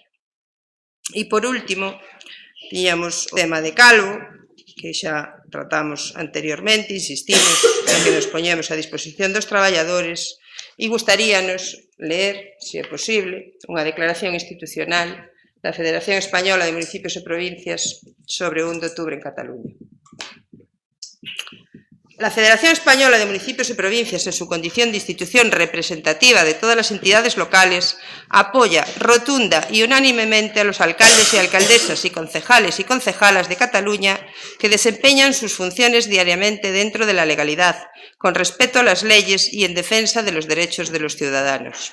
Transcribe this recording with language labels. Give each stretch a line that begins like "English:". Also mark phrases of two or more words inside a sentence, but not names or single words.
Galician: E, por último, tiñamos o tema de Calvo, que xa tratamos anteriormente, insistimos en que nos poñemos a disposición dos traballadores e gustaríanos ler, se é posible, unha declaración institucional da Federación Española de Municipios e Provincias sobre o 1 de outubro en Cataluña.
Spanish: La Federación Española de Municipios y Provincias, en su condición de institución representativa de todas las entidades locales, apoya rotunda y unánimemente a los alcaldes y alcaldesas y concejales y concejalas de Cataluña que desempeñan sus funciones diariamente dentro de la legalidad, con respeto a las leyes y en defensa de los derechos de los ciudadanos.